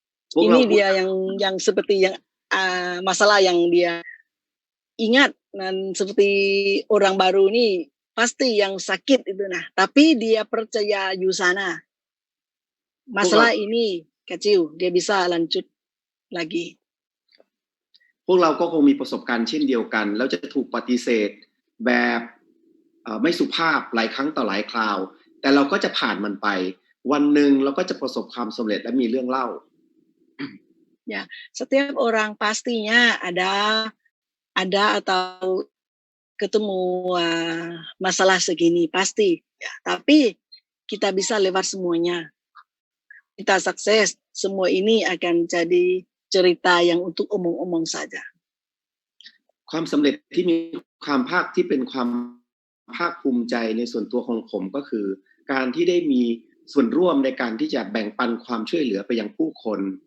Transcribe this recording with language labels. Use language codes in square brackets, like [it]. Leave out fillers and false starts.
[id] Ini dia yang seperti yang masalah yang dia ingat, dan seperti orang baru ini pasti yang sakit itu nah, tapi dia percaya Yusana. Masalah ini kecil, dia bisa lanjut lagi. [th] พวกเราก็คงมีประสบการณ์เช่นเดียวกันแล้วจะถูกปฏิเสธแบบไม่สุภาพหลายครั้งต่อหลายคราวแต่เราก็จะผ่านมันไปวันหนึ่งเราก็จะประสบความสำเร็จและมีเรื่องเล่า [id] Ya, setiap orang pastinya ada atau ketemu masalah segini pasti ya, tapi kita bisa lewat semuanya. Kita sukses, semua ini akan jadi cerita yang untuk omong-omong saja. [th] ความสำเร็จที่มีความภาคที่เป็นความภาคภูมิใจในส่วนตัวของผมก็คือการที่ได้มีส่วนร่วมในการที่จะแบ่งปันความช่วยเหลือไปยังผู้คน